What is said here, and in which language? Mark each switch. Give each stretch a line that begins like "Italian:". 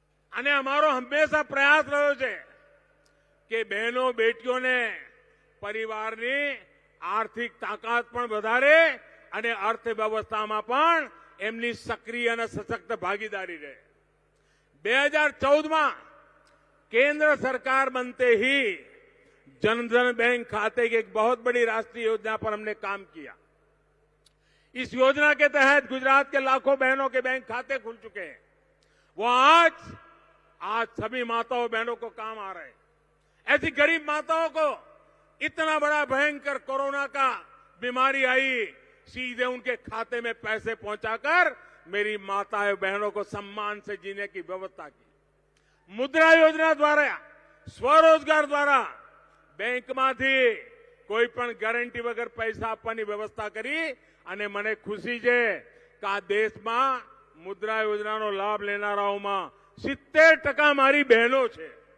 Gujarati: અને અમારો હંમેશા પ્રયાસ રહ્યો છે કે બહેનો બેટીઓને પરિવારની આર્થિક તાકાત પણ વધારે અને અર્થવ્યવસ્થામાં પણ એમની સક્રિય અને સશક્ત ભાગીદારી રહે.
Hindi: 2014 केंद्र सरकार बनते ही जनधन बैंक खाते की एक बहुत बड़ी राष्ट्रीय योजना पर हमने काम किया. इस योजना के तहत गुजरात के लाखों बहनों के बैंक खाते खुल चुके हैं. वो आज सभी माताओं बहनों को काम आ रहे हैं. ऐसी गरीब माताओं को इतना बड़ा भयंकर कोरोना का बीमारी आई, सीधे उनके खाते में पैसे पहुंचाकर मेरी माताएं बहनों को सम्मान से जीने की व्यवस्था की. मुद्रा योजना द्वारा, स्वरोजगार द्वारा
Gujarati: બેંકમાંથી કોઈ પણ ગેરંટી વગર પૈસા આપવાની વ્યવસ્થા કરી. અને મને ખુશી છે કે આ દેશમાં મુદ્રા યોજનાનો લાભ લેનારાઓમાં 70% મારી બહેનો છે.